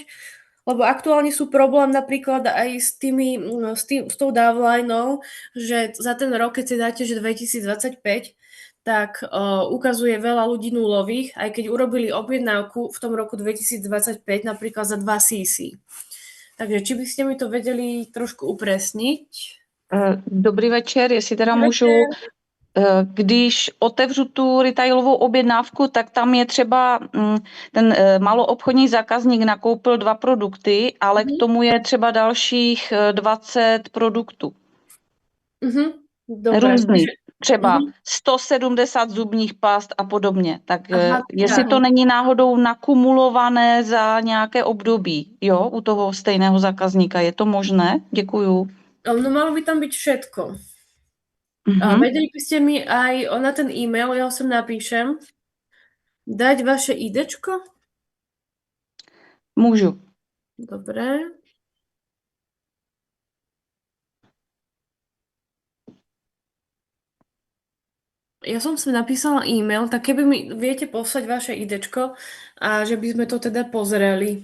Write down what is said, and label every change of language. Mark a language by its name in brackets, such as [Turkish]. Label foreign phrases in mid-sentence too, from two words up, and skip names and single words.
[Slovak] Lebo aktuálne sú problém napríklad aj s tou downlineou, že za ten rok, keď si dáte, že 2025, tak ukazuje veľa ľudí nulových, aj keď urobili objednávku v tom roku 2025 napríklad za 2 CC. Takže či by ste mi to vedeli trošku upresniť? [Czech] Dobrý večer, jestli teda můžu. Když otevřu tu retailovou objednávku, tak tam je třeba ten maloobchodní zákazník nakoupil 2 produkty, ale k tomu je třeba dalších 20 produktů. [Slovak] Dobre. [Czech] Různých. Třeba 170 zubních past a podobně. Tak jestli to není náhodou nakumulované za nějaké období, jo, u toho stejného zákazníka, je to možné? Děkuju. [Slovak] No malo by tam byť všetko. Vedeli by ste mi aj na ten e-mail, ja ho sem napíšem, dať vaše IDčko? [Czech] Můžu. [Slovak] Dobre. Ja som si napísala e-mail, tak keby mi viete poslať vaše IDčko a že by sme to teda pozreli.